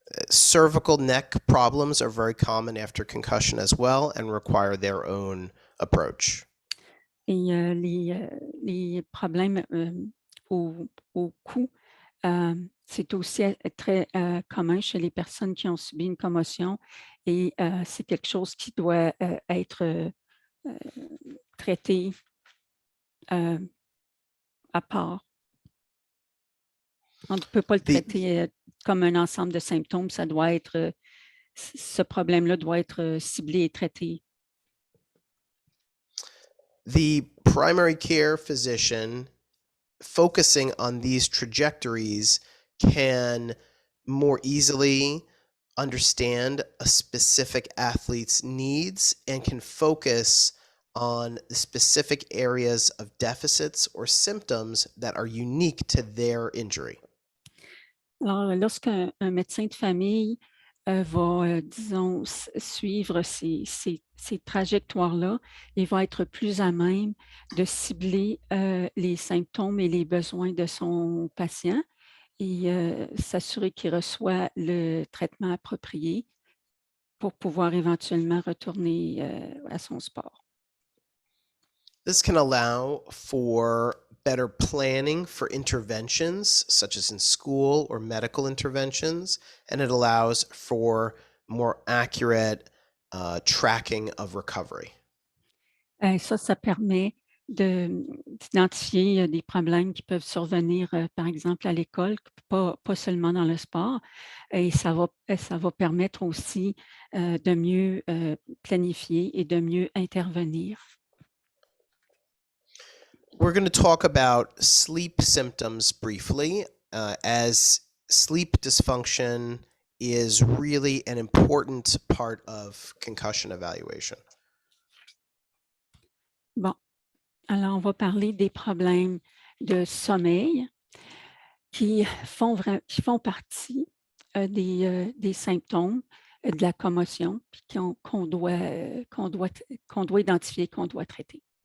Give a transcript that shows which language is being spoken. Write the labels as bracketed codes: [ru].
[en] Cervical neck problems are very common after concussion as well and require their own approach. [fr] Et les problèmes au cou, c'est aussi très commun chez les personnes qui ont subi une commotion et c'est quelque chose qui doit être traité à part. On ne peut pas le traiter comme un ensemble de symptômes, ça doit être, ce problème-là doit être ciblé et traité. [en] The primary care physician focusing on these trajectories can more easily understand a specific athlete's needs and can focus on the specific areas of deficits or symptoms that are unique to their injury. [fr] Alors, lorsqu'un médecin de famille va, disons, suivre ces trajectoires-là, il va être plus à même de cibler les symptômes et les besoins de son patient et s'assurer qu'il reçoit le traitement approprié pour pouvoir éventuellement retourner à son sport. [en] This can allow for better planning for interventions, such as in school or medical interventions, and it allows for more accurate tracking of recovery. [fr] Ça permet d'identifier des problèmes qui peuvent survenir, par exemple, à l'école, pas seulement dans le sport. Et ça va permettre aussi de mieux planifier et de mieux intervenir. [en] We're going to talk about sleep symptoms briefly, as sleep dysfunction is really an important part of concussion evaluation. [fr] Bon, alors on va parler des problèmes de sommeil qui font partie des symptômes de la commotion puis qu'on doit identifier, qu'on doit traiter.